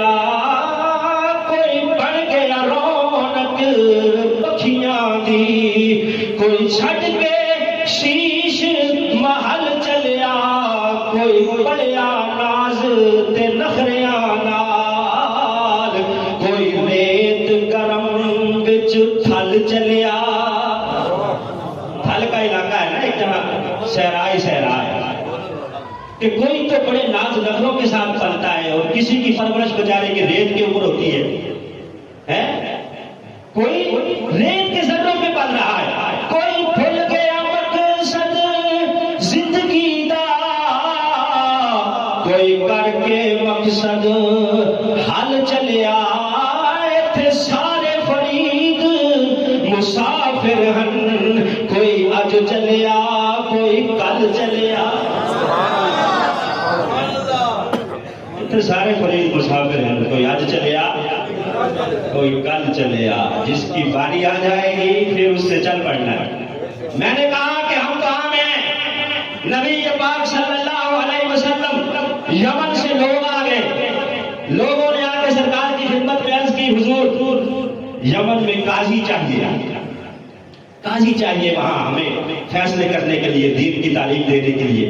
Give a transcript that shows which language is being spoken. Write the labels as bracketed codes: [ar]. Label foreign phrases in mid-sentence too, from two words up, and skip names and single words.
[pa] کوئی بڑھ گیا رونق پکھیاں دی, کوئی چھڈ کے شیش محل چلیا. کوئی پڑیا ناز تے نخریاں نال, کوئی ریت گرم وچ تھل چلیا. [ur] تھل کا علاقہ ہے نا ایک جہاں صحرائی ہے کہ کوئی تو بڑے ناز نخروں کے ساتھ پلتا ہے اور کسی کی پرورش بیچارے کی ریت کے اوپر ہوتی ہے. کوئی ریت کے ذروں پہ پل رہا ہے. [pa] کوئی بھول گیا مقصد زندگی دا, کوئی کر کے مقصد حل چلیا. ایتھے سارے فرید مسافر ہن, کوئی اج چلیا کوئی کل چلیا. ایتھے سارے فرید مسافر ہیں, کوئی اج چلیا کوئی کل چلیا. [ur] جس کی باری آ جائے گی پھر اس سے چل پڑنا ہے. میں نے کہا کہ ہم کہاں ہیں. نبی پاک [ar] صلی اللہ علیہ وسلم [ur] یمن سے لوگ آ گئے. لوگوں نے آ کے سرکار کی خدمت میں عرض کی حضور یمن میں قاضی چاہیے وہاں ہمیں فیصلے کرنے کے لیے, دین کی تعلیم دینے کے لیے.